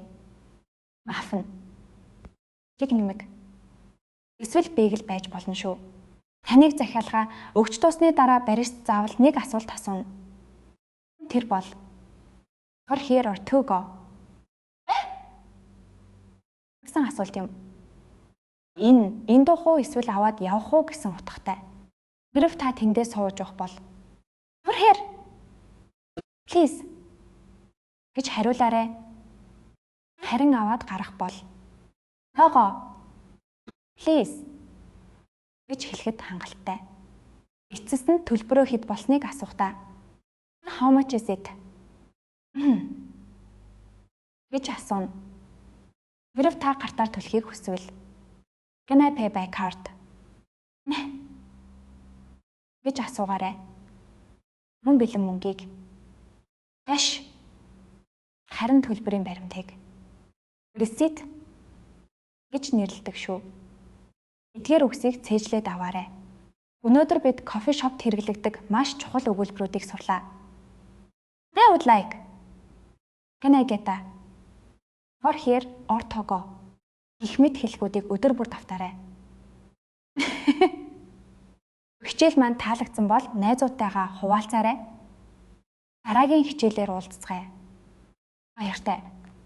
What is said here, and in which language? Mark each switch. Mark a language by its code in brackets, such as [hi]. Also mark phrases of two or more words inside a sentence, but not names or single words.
[mn] Muffin. Тэг нэмэг. Эсвэл бэйгэл байж болно шүү. Таныг захиалгаа өгч дуусны дараа барист заавал нэг асуулт асууна. Тэр бол [en] For here or to go? [mn] Гэсэн асуулт юм. Энэ дуух уу эсвэл аваад явах уу гэсэн утгатай. Хэрв та тэндээ сууж явах бол [en] For here. [mn] Please гэж хариулаарай. Харин аваад гарах бол Того. Please гэж хэлэхэд хангалттай. Эцэст нь төлбөрөө хэд болсныг асуухтаа [en] How much is it? [mn] гэж асууна. Хэрв та картаар төлөхийг хүсвэл [en] Can I pay by card? [mn] гэж асуугаарай. Мөн бэлэн мөнгийг Cash харин төлбөрийн баримтыг Receipt гэж нэрлэдэг шүү. Эдгээр үгсийг цээжлээд аваарай. Өнөөдөр бид кофе шопт хэрэглэгдэг маш чухал өгүүлбэрүүдийг сурлаа. [en] I would like. Can I get a? For here or to go. [mn] Гэх мэт хэлхүүдийг өдөр бүр давтаарай. Хичээл маань таалагдсан бол найзуудтайгаа хуваалцаарай. Дараагийн хичээлээр уулзцгаая. Баяртай.